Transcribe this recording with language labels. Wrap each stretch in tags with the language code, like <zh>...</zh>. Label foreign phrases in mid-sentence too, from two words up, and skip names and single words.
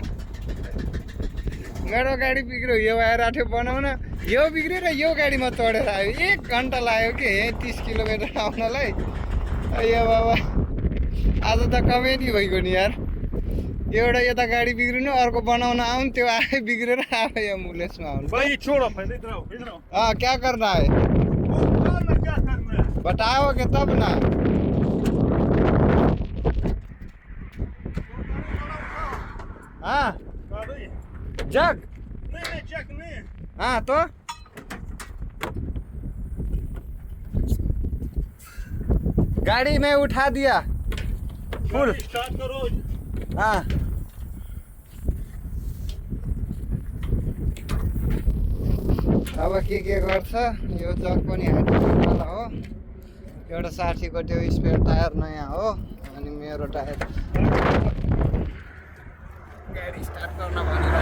<ne>मेरो गाडी बिग्रियो, यो आइरहेको थियो बनाउन, यो बिग्रेर यो गाडीमा चढेर आयो। 1 घन्टा लाग्यो कि 30 किलोमिटर आउनलाई। यो बाबा आज त कमेडी भइगयो नि यार। एउटा यता गाडी बिग्रिनु, अर्को बनाउन आउनु, त्यो आफै बिग्रेर आफै एम्बुलेन्समा आउनु।</ne> <hi>क्या करना है, बताओगे तब ना। हाँ जग नहीं। हाँ तो गाड़ी में उठा दिया फुल। स्टार्ट करो।</hi> <ne>हाँ अब के गर्छ, यो जग पनि हाल्नुवाला हो। एउटा साथीको त्यो स्पेयर टायर नयाँ हो, अनि मेरो टायर गाडी स्टार्ट गर्न भनिरह।</ne>